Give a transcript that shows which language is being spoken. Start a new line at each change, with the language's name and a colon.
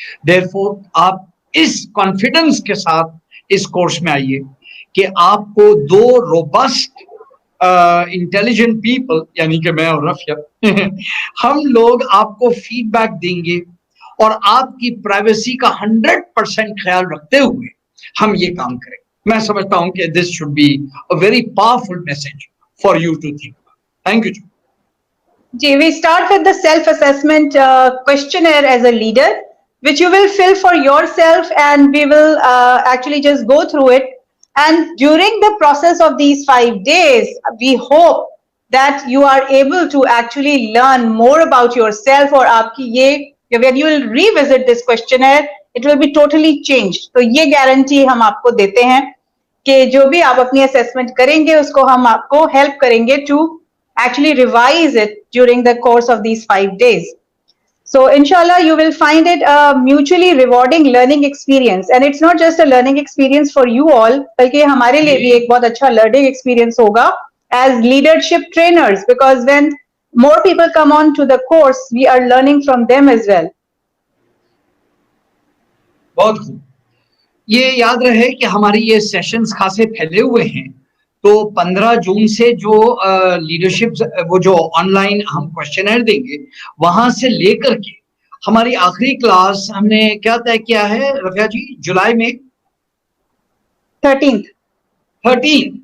Urdu: Therefore, آپ اس confidence کے ساتھ اس کورس میں آئیے کہ آپ کو 2 روبسٹ انٹیلیجنٹ پیپل, یعنی کہ میں اور رفیع, ہم لوگ آپ کو فیڈ بیک دیں گے اور آپ کی پرائیویسی کا 100% خیال رکھتے ہوئے ہم یہ کام کریں. میں سمجھتا ہوں کہ
English: this should be a very powerful message for you to think about. Thank you. Ji, we start with the self-assessment questionnaire as a leader, which you will fill for yourself, and we will actually just go through it. And during the process of these 5 days, we hope that you are able to actually learn more about yourself, or
Urdu: aapki ye,
English: when you will revisit this questionnaire, it will be totally changed.
Urdu: تو یہ guarantee ہم آپ کو دیتے ہیں کہ جو بھی آپ اپنی assessment کریں گے اس کو ہم آپ کو help کریں گے
English: to actually revise it during the course of these 5 days. So inshallah you will find it a mutually rewarding learning experience, and it's not just a learning experience for you all,
Urdu: بلکہ ہمارے لیے بھی ایک بہت اچھا
English: learning experience
Urdu: ہوگا
English: as leadership trainers, because when more people come on to the course, we are learning from them as well.
Urdu: بہت خوب. یہ یاد رہے کہ ہماری یہ سیشنز خاصے پھیلے ہوئے ہیں, تو 15 جون سے جو لیڈرشپ وہ جو آن لائن ہم کوشچنر دیں گے وہاں سے لے کر کے ہماری آخری کلاس ہم نے کیا طے کیا ہے رفیہ جی, جولائی میں 13.